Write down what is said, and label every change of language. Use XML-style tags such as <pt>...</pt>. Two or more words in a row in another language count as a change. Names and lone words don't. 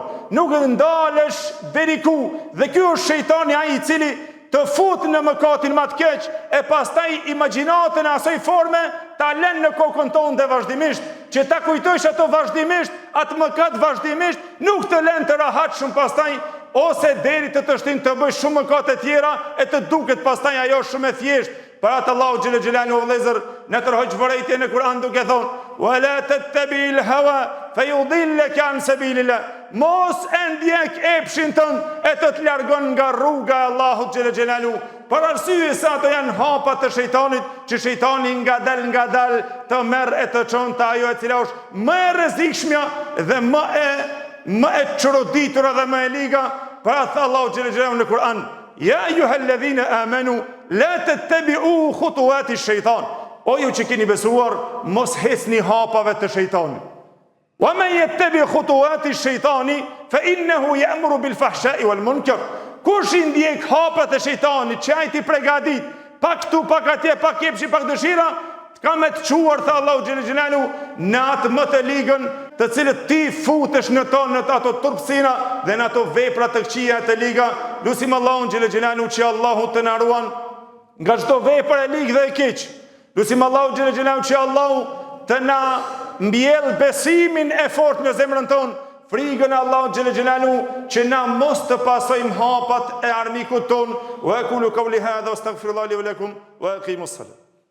<sq>Nuk ndalesh deri ku, dhe ky është shejtani ai i cili të fut në mëkatin më të keq, e pastaj imagjinatën e asaj forme ta lën në kokën tonë dhe vazhdimisht, që ta kujtojsh ato vazhdimisht, atë mëkat vazhdimisht, nuk të lën të rahatshëm pastaj, ose deri të shtin të bësh shumë mëkate tjera e të duket pastaj ajo shumë e thjeshtë. Për atë Allahu</sq> <ar>جل جلاله</ar> <sq>vëllezër në tërhoq vërejtje në Kur'an duke thonë:</sq> <ar>"ولا تتبع الهوى فيضلك عن سبيل الله."</ar> <sq>Mos e ndjek epshin tënd e të largon nga rruga e Allahut</sq> <ar>جل جلاله.</ar> <sq>Për arsye se ato janë hapa të shejtanit, që shejtani ngadal të merr e të çon te ajo e cila është më e rrezikshme dhe më e çoroditura dhe më e liga. Për atë Allahu</sq> <ar>جل جلاله</ar> <sq>në Kur'an:</sq> <ar>"يا أيها الذين آمنوا لا تتبعوا خطوات الشيطان."</ar> <sq>O ju që keni besuar, mos hecni hapave të shejtanit.</sq> <ar>"ومن يتبع خطوات الشيطان فإنه يأمر بالفحشاء والمنكر."</ar> <sq>Kush i ndjek hapat e shejtanit, që ai ti përgatit, pak këtu, pak atje, pak epshi, pak dëshira, ka me të quar, tha Allahu</sq> <ar>جل جلاله,</ar> <sq>në atë më të ligën, të cilët ti futesh në ato turpsina dhe në ato vepra të këqija të liga. Lusim Allahun</sq> <ar>جل جلاله</ar> <sq>që Allahu të na ruan nga çdo vepër e ligë dhe e keq. Lusim Allahu</sq> <ar>جل جلاله</ar> <sq>që Allahu të na mbjell besimin e fortë në zemrën tonë, frikën e Allahut</sq> <ar>جل جلاله,</ar> <sq>që na mos të pasojmë hapat e armikut ton.</sq> <ar>وأقول قولي هذا وأستغفر الله لي ولكم وأقيموا الصلاة.</ar>